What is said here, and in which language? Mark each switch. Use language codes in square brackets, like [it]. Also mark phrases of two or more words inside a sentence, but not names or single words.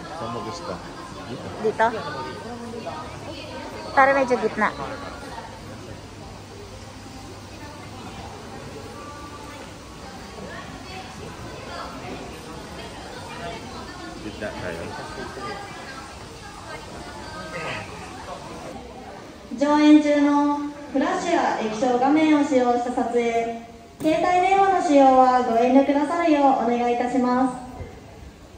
[tl] Saan mo gusto? Dito. Dito? Para medyo gitna. Gitna tayo. [ja] 上演中のフラッシュや液晶画面を使用した撮影、携帯電話の使用はご遠慮くださるようお願いいたします。